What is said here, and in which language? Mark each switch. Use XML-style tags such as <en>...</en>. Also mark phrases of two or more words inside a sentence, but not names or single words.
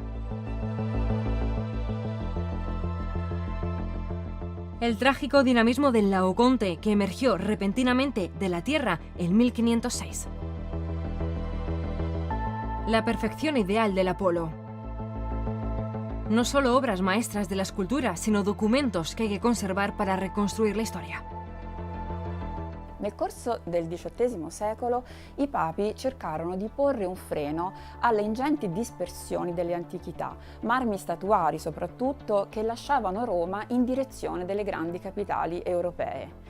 <es>El trágico dinamismo del Laoconte, que emergió repentinamente de la tierra en 1506. La perfección ideal del Apolo. no solo obras maestras de la escultura, sino documentos que hay que conservar para reconstruir la historia.</es> <it>Nel corso del XVIII secolo i papi cercarono di porre un freno alle ingenti dispersioni delle antichità, marmi statuari soprattutto, che lasciavano Roma in direzione delle grandi capitali europee.</it>